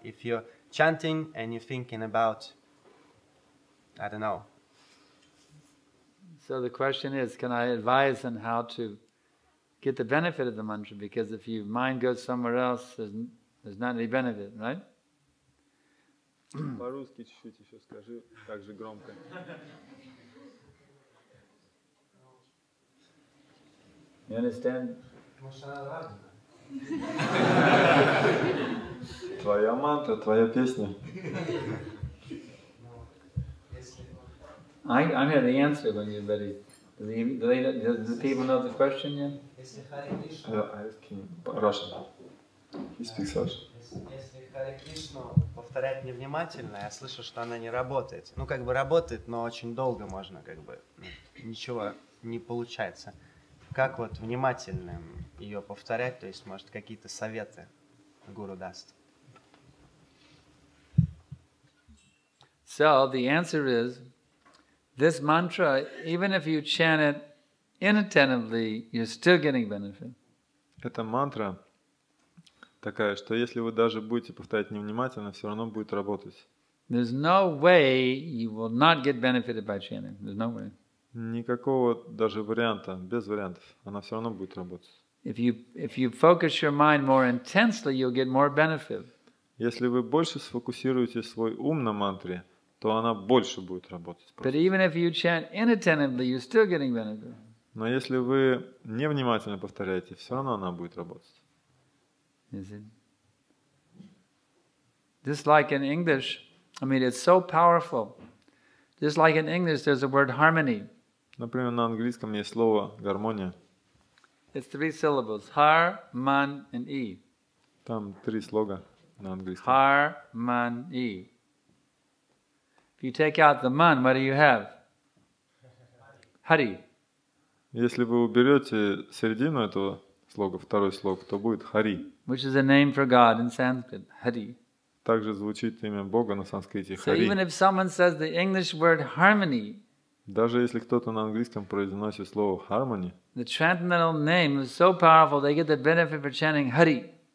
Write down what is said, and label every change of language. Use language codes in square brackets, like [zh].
[en] If you're chanting and you're thinking about, I don't know. So the question is, can I advise on how to get the benefit of the mantra? Because if your mind goes somewhere else, there's not any benefit, right? [ru] По-русски чуть-чуть еще скажи, так же громко. [en] You understand? [ru] Твоя мантра, твоя песня. [en] I'm here to answer when you're ready. Do the people know the question yet? I ask him Russian. He speaks Russian. [ru] Если Харе Кришну повторять невнимательно, я слышу, что она не работает. Ну, как бы работает, но очень долго можно, как бы, ничего не получается. Как вот внимательно ее повторять, то есть, может, какие-то советы гуру даст? [en] So the answer is, this mantra, even if you chant it inattentively, you're still getting benefit. [ru] Эта мантра такая, что если вы даже будете повторять невнимательно, все равно будет работать. [en] There's no way you will not get benefited by chanting. There's no way. [ru] Никакого даже варианта, без вариантов, она все равно будет работать. [en] If you focus your mind more intensely, you'll get more benefit. [ru] Если вы больше сфокусируете свой ум на мантре, то она больше будет работать. [en] But even if you chant inattentively, you're still getting benefit. [ru] Но если вы невнимательно повторяете, все равно она будет работать. [en] Is it? Just like in English, I mean, it's so powerful. Just like in English, there's a word harmony. [ru] Например, на английском есть слово гармония. [en] It's 3 syllables: har, man, and e. [ru] Там 3 слога на английском. [en] Har, man, e. If you take out the man, what do you have? Hari. [ru] Если вы уберете середину этого слога, второй слог, то будет хари. [en] Which is a name for God in Sanskrit, Hari. [ru] Также звучит имя Бога на санскрите [en] So even [ru] хари. [en] if someone says the English word harmony, [ru] Даже если кто-то на английском произносит слово harmony, [en] the transcendental name is so powerful, they get the benefit for chanting Hari.